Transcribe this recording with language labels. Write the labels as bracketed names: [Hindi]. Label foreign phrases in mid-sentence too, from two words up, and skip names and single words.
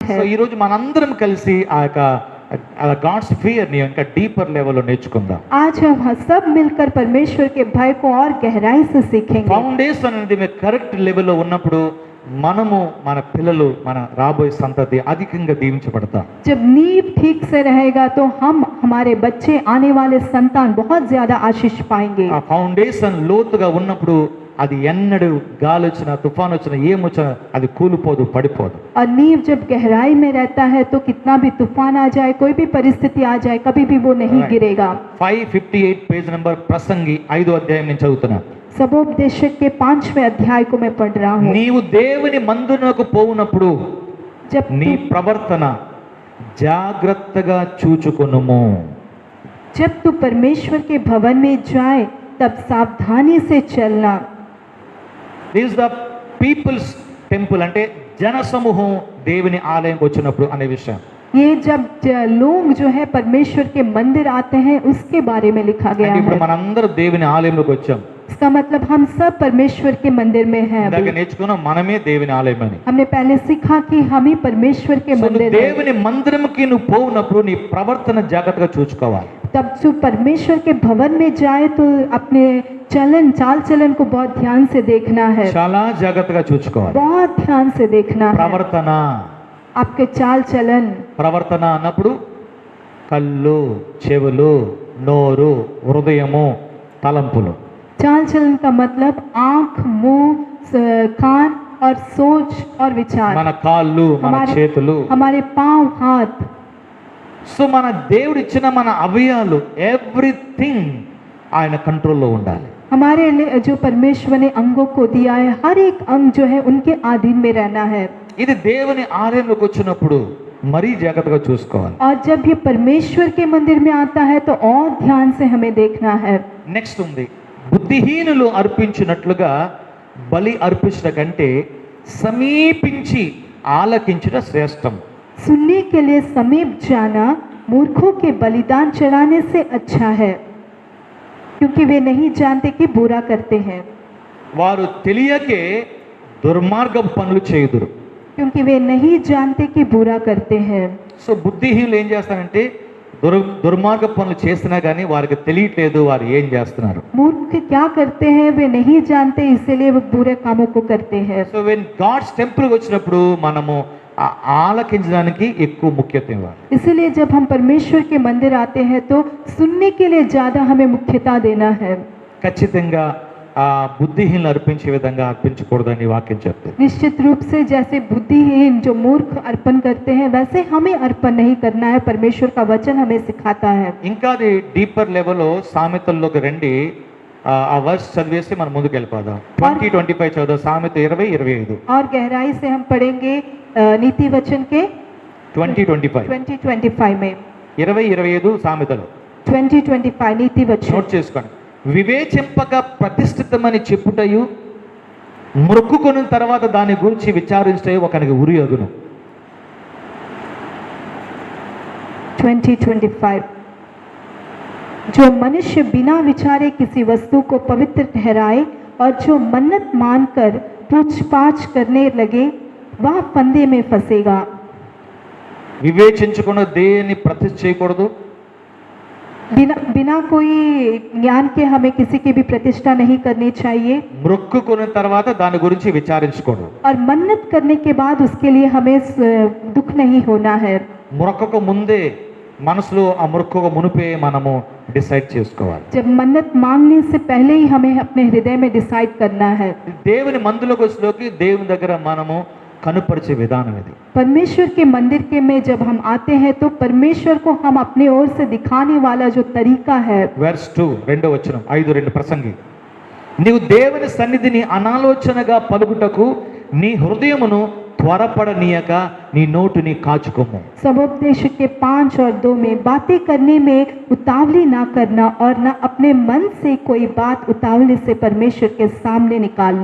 [Hindi] है। [Telugu] సో ఈ రోజు మనందరం కలిసి ఆ యొక్క [English] God's fear [Telugu] ని ఇంకా [English] deeper level [Telugu] లో నేర్చుకుందాం. [Hindi] आज हम सब मिलकर परमेश्वर के भय को और गहराई से सीखेंगे। [Telugu] ఫౌండేషన్ అనేది మీ [English] correct level [Telugu] లో ఉన్నప్పుడు మనము మన పిల్లలు మన రాబోయే సంతతి అధికంగా దీవించబడతాం. [Hindi] जब नींव ठीक से रहेगा तो हम हमारे बच्चे आने वाले संतान बहुत ज्यादा आशीष पाएंगे। [Telugu] ఆ ఫౌండేషన్ లోతుగా ఉన్నప్పుడు అది ఎన్నడూ గాలి వచ్చినా తుఫాన్ వచ్చినా ఏమొచ్చినా అది కూలిపోదు పడిపోదు. [Hindi] और नींव जब गहराई में रहता है तो कितना भी तूफान आ जाए, कोई भी परिस्थिति आ जाए, कभी भी वो नहीं गिरेगा। [Telugu] 558 [English] page number [Telugu] ప్రసంగి 5వ అధ్యాయం నుంచి చదువుతున్నా. [Hindi] सबोपदेशक के 5वें अध्याय को मैं पढ़ रहा हूँ। [Telugu] నీవు దేవుని మందిరమునకు పోవునప్పుడు [Hindi] जब [Telugu] నీ ప్రవర్తన జాగ్రత్తగా చూచుకొనుము. [Hindi] जब तू परमेश्वर के भवन में जाए तब सावधानी से चलना। [English] this the people's temple [Telugu] అంటే జన సమూహం దేవుని ఆలయంకి వచ్చినప్పుడు అనే విషయం. [Hindi] ये जब लोग जो है परमेश्वर के मंदिर आते हैं उसके बारे में लिखा गया [Telugu] అంటే ఇప్పుడు [Hindi] है। [Telugu] మనందరం దేవుని ఆలయంలోకి వచ్చాం. [Hindi] इसका मतलब हम सब परमेश्वर के मंदिर में हैं। [Telugu] ఇందాక నేర్చుకున్నాం మనమే దేవుని ఆలయం అని. [Hindi] हमने पहले सीखा कि हम ही परमेश्वर के [Telugu] సో [Hindi] मंदिर हैं। [Telugu] దేవుని మందిరంకి నువ్వు పోవునప్పుడు నీ ప్రవర్తన జాగ్రత్తగా చూసుకోవాలి. [Hindi] तब जो परमेश्वर के भवन में जाए तो अपने चलन चाल चलन को बहुत ध्यान से देखना है। [Telugu] చాలా జాగ్రత్తగా చూసుకోవాలి. [Hindi] बहुत ध्यान से देखना है [Telugu] ప్రవర్తన [Hindi] आपके चाल चलन। [Telugu] ప్రవర్తన అన్నప్పుడు కళ్ళు చెవులు నోరు హృదయము తలంపులు. [Hindi] चाल चलन का मतलब आँख, मुंह, कान और सोच और विचार। [Telugu] మన కాళ్ళు మన చేతులు [Hindi] हमारे पाँव, हाथ। [Telugu] సో మన దేవుడు ఇచ్చిన మన అవయవాలు ఎవ్రీథింగ్ ఆయన కంట్రోల్లో ఉండాలి. [Hindi] हमारे लिए जो परमेश्वर ने अंगों को दिया है, हर एक अंग जो है उनके अधीन में रहना है। [Telugu] ఇది దేవుని ఆలయంలోకి వచ్చినప్పుడు మరీ జాగ్రత్తగా చూసుకోవాలి. [Hindi] और जब ये परमेश्वर के मंदिर में आता है तो और ध्यान से हमें देखना है। [Telugu] నెక్స్ట్ ఉంది బుద్ధిహీనులు అర్పించినట్లుగా బలి అర్పించడం కంటే సమీపించి ఆలకించడం శ్రేష్టం. [Hindi] सुनने के लिए समीप जाना मूर्खों के बलिदान चढ़ाने से अच्छा है, क्योंकि वे नहीं जानते कि बुरा करते हैं। [Telugu] వారు తెలియకే దుర్మార్గం పనులు చేయుదురు. [Hindi] क्योंकि वे नहीं जानते कि बुरा करते हैं। [Telugu] సో బుద్ధిహీనులు ఏం చేస్తారంటే దుర్మార్గ పనులు చేసినా కానీ వారికి తెలియట్లేదు వారు ఏం చేస్తున్నారు. [Hindi] मूर्ख क्या करते हैं, वे नहीं जानते, इसलिए वो बुरे कामों को करते हैं। [English] so when God's temple [Telugu] వచ్చినప్పుడు మనము ఆలకించడానికి ఎక్కువ ముఖ్యత ఇవ్వాలి. [Hindi] इसलिए जब हम परमेश्वर के मंदिर आते हैं तो सुनने के लिए ज्यादा हमें मुख्यता देना है। [Telugu] ఖచ్చితంగా ఆ బుద్ధిహీనులు అర్పించే విధంగా అర్పించకూడదని వాక్యం చెప్తుంది. [Hindi] निश्चित रूप से जैसे बुद्धिहीन जो मूर्ख अर्पण करते हैं वैसे हमें अर्पण नहीं करना है। परमेश्वर का वचन हमें सिखाता है। [Telugu] ఇంకా అది [English] deeper levello [Telugu] సామెతల్లోకి రండి. ఆ వర్స్ చదివేసి మనం ముందుకు వెళ్ళిపోదాం. 20-25 చదువు. సామెత 20-25 [Hindi] और गहराई से हम पढ़ेंगे नीति वचन के 20-25 20-25 में [Telugu] 20-25 సామెతలు [Hindi] 20-25 नीति वचन। [Telugu] నోట్ చేసుకోండి. వివేచింపక ప్రతిష్ఠితమని చెప్పుటయు మొక్కుకొనిన తర్వాత దాని గురించి విచారించటయు ఒకనికి ఉరి అగును. [Hindi] 20-25 जो मनुष्य बिना विचारे किसी वस्तु को पवित्र ठहराए और जो मन्नत मानकर पूछपाछ करने लगे वह फंदे में फंसेगा। [Telugu] వివేచించకుండా దేన్ని ప్రతిష్ఠ చేయకూడదు. [Hindi] बिना कोई ज्ञान के हमें किसी की भी प्रतिष्ठा नहीं करनी चाहिए। [Telugu] మొక్కుకొనిన తర్వాత దాని గురించి విచారించకూడదు. [Hindi] और मन्नत करने के बाद उसके लिए हमें दुख नहीं होना है। [Telugu] మొక్కకు ముందే మనసులో ఆ మొక్కకు మునిపే మనము డిసైడ్ చేసుకోవాలి. [Hindi] जब मन्नत मांगने से पहले ही हमें अपने हृदय में डिसाइड करना है। [Telugu] దేవుని మందిలోకి వచ్చేలోకి దేవుని దగ్గర మనము కనుపరిచే విధానం ఇది. [Hindi] परमेश्वर के मंदिर के में जब हम आते हैं तो परमेश्वर को हम अपने ओर से दिखाने वाला जो तरीका है। [Telugu] వెర్స్ 2 రెండో వచనం 5:2 ప్రసంగి నీవు దేవుని సన్నిధిని అనాలోచనగా పలుకుటకు నీ హృదయమును త్వరపడనీయక నీ నోటిని కాచుకోము. [Hindi] सबोपदेशक के 5 और 2 में बातें करने में उतावली ना करना और न अपने मन से कोई बात उतावली से परमेश्वर के सामने निकालना।